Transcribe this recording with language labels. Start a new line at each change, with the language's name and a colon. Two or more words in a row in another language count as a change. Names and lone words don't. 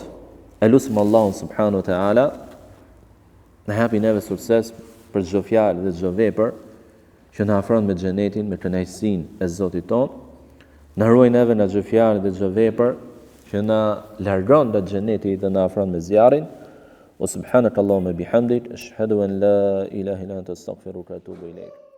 Albanian: Elusim Allahun
Arabic: سبحانه وتعالى
Albanian: në hapi neve sukses për çdo fjalë dhe çdo vepër që na afron me xhenetin, me kënaqësinë e Zotit ton. Na ruaj neve nga çdo fjalë dhe çdo vepër që na largon nga xheneti dhe na afron me zjarrin.
Arabic: وسبحانك اللهم وبحمدك أشهد أن لا إله إلا أنت أستغفرك وأتوب إليك.